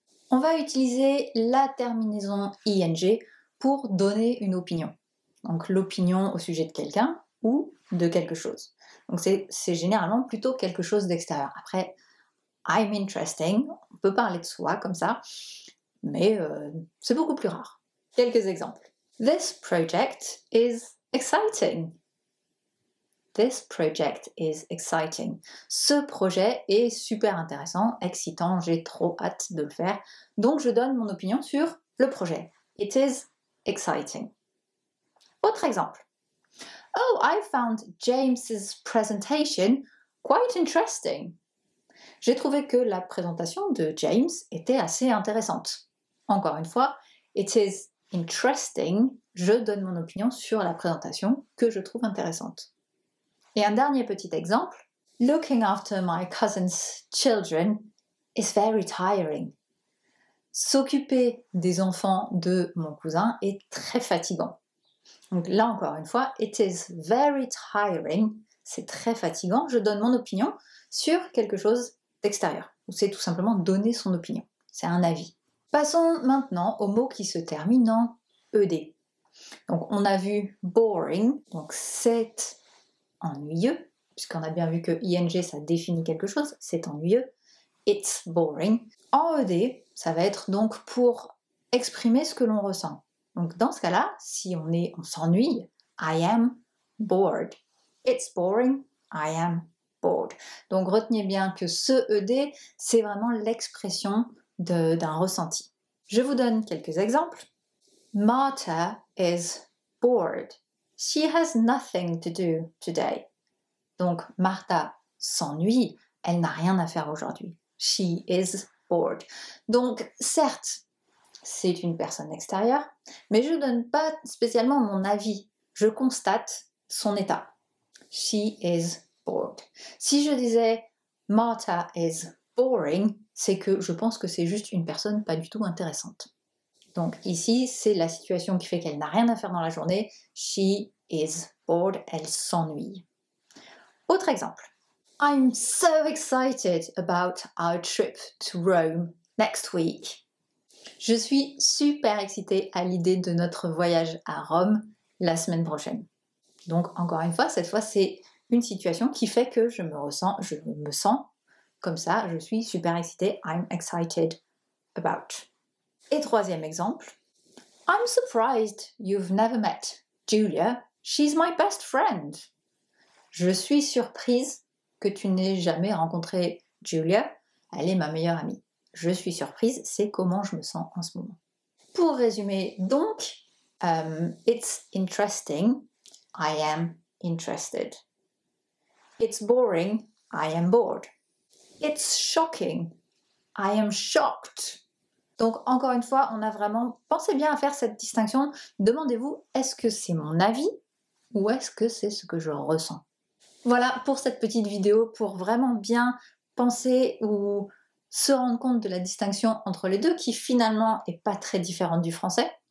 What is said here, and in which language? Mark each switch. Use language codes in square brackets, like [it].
[fr] On va utiliser la terminaison ing pour donner une opinion. Donc l'opinion au sujet de quelqu'un ou de quelque chose. Donc c'est généralement plutôt quelque chose d'extérieur. Après, [en] I'm interesting, [fr] on peut parler de soi comme ça, mais c'est beaucoup plus rare. Quelques exemples. [en] This project is exciting. This project is exciting. [fr] Ce projet est super intéressant, excitant, j'ai trop hâte de le faire. Donc je donne mon opinion sur le projet. [en] It is exciting. [fr] Autre exemple. [en] Oh, I found James's presentation quite interesting. [fr] J'ai trouvé que la présentation de James était assez intéressante. Encore une fois, [en] it is interesting, [fr] je donne mon opinion sur la présentation que je trouve intéressante. Et un dernier petit exemple. [en] Looking after my cousin's children is very tiring. [fr] S'occuper des enfants de mon cousin est très fatigant. Donc là encore une fois, [en] it is very tiring, [fr] c'est très fatigant, je donne mon opinion sur quelque chose d'extérieur. C'est tout simplement donner son opinion, c'est un avis. Passons maintenant aux mots qui se terminent en ed. Donc on a vu boring, donc c'est ennuyeux, puisqu'on a bien vu que ing ça définit quelque chose, c'est ennuyeux. [en] It's boring. [fr] En ed, ça va être donc pour exprimer ce que l'on ressent. Donc dans ce cas-là, si on s'ennuie, [en] I am bored. It's boring, I am bored. [fr] Donc retenez bien que ce ed, c'est vraiment l'expression d'un ressenti. Je vous donne quelques exemples. [en] Martha is bored. She has nothing to do today. [fr] Donc Martha s'ennuie, elle n'a rien à faire aujourd'hui. [en] She is bored. [fr] Donc certes, c'est une personne extérieure, mais je ne donne pas spécialement mon avis, je constate son état. [en] She is bored. [fr] Si je disais [en] Martha is boring, [fr] c'est que je pense que c'est juste une personne pas du tout intéressante. Donc ici, c'est la situation qui fait qu'elle n'a rien à faire dans la journée. [en] She is bored, [fr] elle s'ennuie. Autre exemple. [en] I'm so excited about our trip to Rome next week. [fr] Je suis super excitée à l'idée de notre voyage à Rome la semaine prochaine. Donc encore une fois, cette fois c'est une situation qui fait que je me sens comme ça, je suis super excitée, [en] I'm excited about. [fr] Et troisième exemple, [en] I'm surprised you've never met Julia, she's my best friend. [fr] Je suis surprise que tu n'aies jamais rencontré Julia, elle est ma meilleure amie. Je suis surprise, c'est comment je me sens en ce moment. Pour résumer donc, [en] it's interesting, I am interested. It's boring, I am bored. It's shocking, I am shocked. [fr] Donc encore une fois, on a vraiment, pensez bien à faire cette distinction. Demandez-vous, est-ce que c'est mon avis ou est-ce que c'est ce que je ressens? Voilà pour cette petite vidéo, pour vraiment bien penser ou se rendre compte de la distinction entre les deux, qui finalement n'est pas très différente du français.